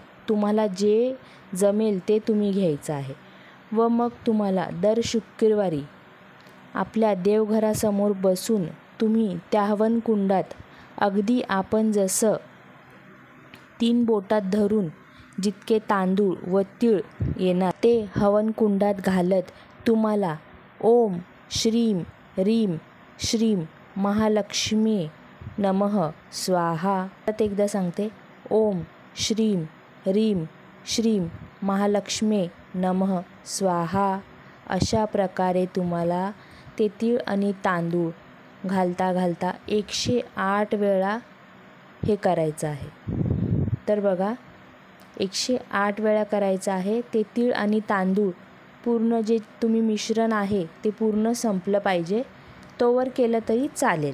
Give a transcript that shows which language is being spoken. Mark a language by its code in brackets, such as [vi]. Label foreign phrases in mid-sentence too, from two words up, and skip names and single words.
[mr] तुम्हाला जे जमेल ते तुम्ही घ्यायचं आहे व मग तुम्हाला दर शुक्रवारी आपल्या देवघरासमोर बसून तुम्ही त्या हवनकुंडात अगदी आपण जसं 3 बोटात धरून जितके तांदूळ व तीळ येणार ते हवनकुंडात घालत तुम्हाला [sa] ओम श्रीम रीम श्रीम महालक्ष्मी नमः स्वाहा. [mr] परत एकदा सांगते, [sa] ओम श्रीं ह्रीं श्रीं महालक्ष्मी नमः स्वाहा. [mr] अशा प्रकारे तुम्हाला ते तीळ आणि तांदूळ घालता घालता 108 वेळा हे करायचं आहे. तर बघा 108 वेळा करायचं आहे. ते तीळ आणि तांदूळ पूर्ण जे तुम्ही मिश्रण आहे ते पूर्ण संपलं पाहिजे, तोवर केलं तरी चालेल.